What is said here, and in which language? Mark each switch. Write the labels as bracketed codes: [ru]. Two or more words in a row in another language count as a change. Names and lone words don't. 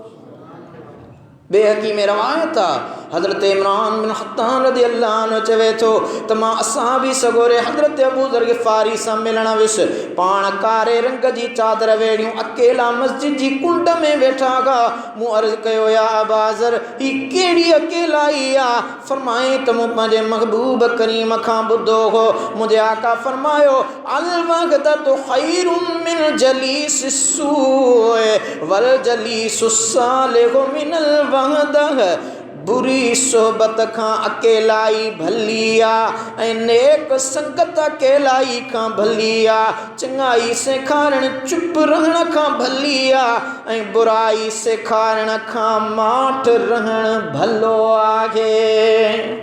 [sd] बेहकी में रवायत आहे हज़रत इमरान बिन खत्ताब [ar] رضي الله عنه [sd] चवे थो त मां असहाबी सगोरे हज़रत अबू ज़र ग़िफ़ारी सां मिलण वियुसि। पाण कारे रंग जी चादर वेड़ियूं अकेला मस्जिद जी कुंड में वेठा हुआ। मूं अर्ज़ कयो या अबा ज़र ही कहिड़ी अकेलाई आहे? फरमाए त मूं पंहिंजे महबूब करीम खां ॿुधो हो। मुंहिंजे आका फरमायो [ar] الوحدة خير من جليس السوء والجليس الصالح من الوحدة. [sd] बुरी सोबत खां अकेलाई भली आहे ऐं नेक संगत अकेलाई खां भली आहे। चङाई सेखारण चुप रहण खां भली आहे ऐं बुराई सेखारण खां माठ रहण भलो आहे।